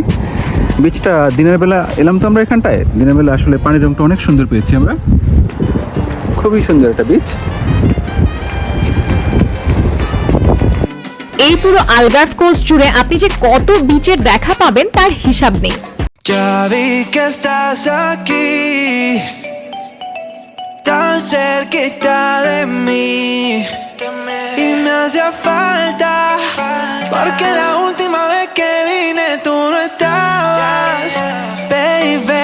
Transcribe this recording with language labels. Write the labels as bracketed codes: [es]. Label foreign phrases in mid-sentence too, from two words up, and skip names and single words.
[bn] বিচটা দিনের বেলা এলাম তো আমরা এখানটায়, দিনের বেলা আসলে পানির রংটা অনেক সুন্দর পেয়েছি আমরা। খুবই সুন্দর একটা বিচ। এই পুরো আলগার্ভ কোস্ট জুড়ে আপনি যে কত বিচের দেখা পাবেন তার হিসাব নেই। [es] Ya vi que estás aquí, tan cerquita de mí, y me hacía falta, porque la última vez que vine tú no estabas, baby.